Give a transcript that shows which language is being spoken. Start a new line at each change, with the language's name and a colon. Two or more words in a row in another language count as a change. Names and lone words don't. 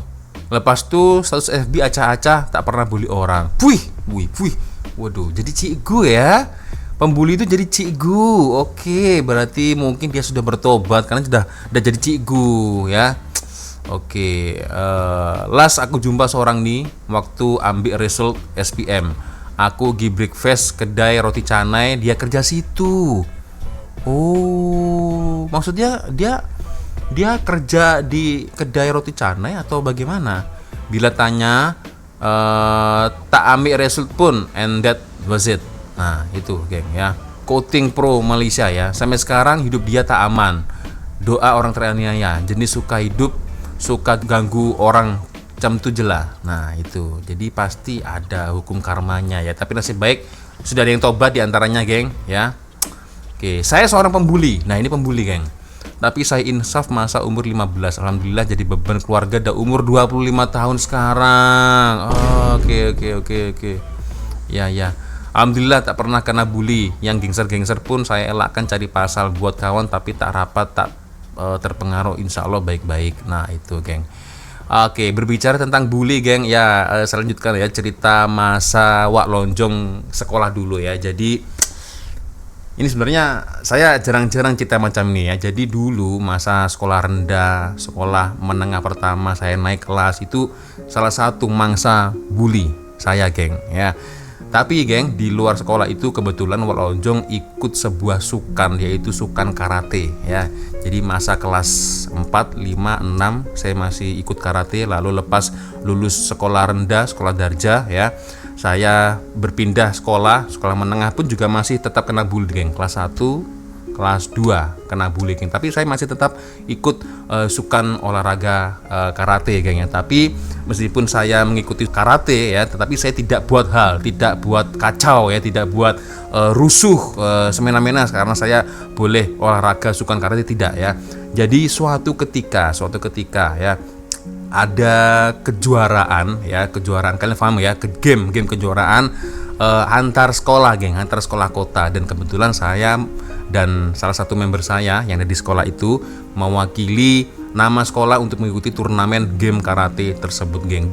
Malay: Lepas tuh status FB acah-acah, tak pernah bully orang.
Indonesian: Wih. Waduh, jadi cikgu ya. Pembuli itu jadi cikgu. Oke, berarti mungkin dia sudah bertobat karena sudah jadi cikgu ya. Oke,
Malay: last aku jumpa seorang nih waktu ambil result SPM. Aku gi breakfast kedai roti canai, dia kerja situ.
Indonesian: Oh, maksudnya dia kerja di kedai roti canai atau bagaimana?
Malay: Bila tanya, tak ambil result pun,
English: and that was it.
Indonesian: Nah, itu, geng ya.
Malay: Coating Pro Malaysia ya. Sampai sekarang hidup dia tak aman. Doa orang teraniaya, jenis suka hidup, suka ganggu orang jam 7 lah.
Indonesian: Nah, itu. Jadi pasti ada hukum karmanya ya. Tapi nasib baik sudah ada yang tobat di antaranya, geng ya.
Malay: Oke, saya seorang pembuli.
Indonesian: Nah, ini pembuli, geng.
Malay: Tapi saya insaf masa umur 15. Alhamdulillah jadi beban keluarga dah umur 25 tahun sekarang.
Indonesian: Oke. Ya.
Malay: Alhamdulillah tak pernah kena bully. Yang gengser-gengser pun saya elakkan cari pasal buat kawan, tapi tak rapat, tak terpengaruh,
Arabic: insya Allah
Malay: baik-baik.
Indonesian: Nah itu geng. Oke, berbicara tentang bully geng, ya saya lanjutkan ya cerita masa Wak Lonjong sekolah dulu ya. Jadi ini sebenarnya saya jarang-jarang cerita macam ini ya. Jadi dulu masa sekolah rendah, sekolah menengah pertama saya naik kelas itu salah satu mangsa bully saya geng ya. Tapi geng, di luar sekolah itu kebetulan Wak Lonjong ikut sebuah sukan, yaitu sukan karate ya. Jadi masa kelas 4, 5, 6 saya masih ikut karate. Lalu lepas lulus sekolah rendah, sekolah darjah ya, saya berpindah sekolah menengah pun juga masih tetap kena bully geng. Kelas 1, kelas 2 kena bully geng. Tapi saya masih tetap ikut sukan olahraga karate geng ya. Tapi meskipun saya mengikuti karate ya, tetapi saya tidak buat kacau ya, tidak buat rusuh semena-mena karena saya boleh olahraga sukan karate, tidak ya. Jadi suatu ketika ya ada kejuaraan kalian paham ya, game kejuaraan antar sekolah geng, antar sekolah kota, dan kebetulan saya dan salah satu member saya yang ada di sekolah itu mewakili nama sekolah untuk mengikuti turnamen game karate tersebut geng.